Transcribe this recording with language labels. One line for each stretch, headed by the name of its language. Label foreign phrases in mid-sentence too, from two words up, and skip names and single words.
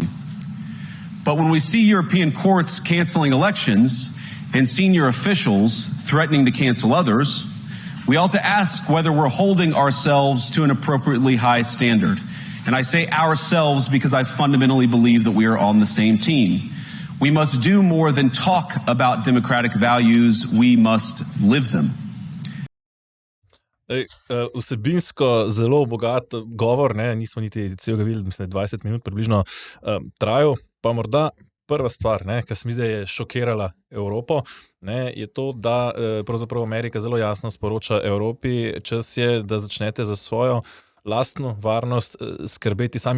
English: But when we see European courts canceling elections and senior officials threatening to cancel others, we ought to ask whether we're holding ourselves to an appropriately high standard. And I say ourselves because I fundamentally believe that we are on the same team. We must do more than talk about democratic values, we must live them.
Slovenian: Vsebinsko zelo bogat govor, ne, nismo niti celega videli, mislim, 20 minut približno trajal, pa morda prva stvar, ki se mi zdaj je šokirala Evropo, ne, je to, da pravzaprav Amerika zelo jasno sporoča Evropi, čas je, da začnete za svojo lastno varnost skrbeti sami.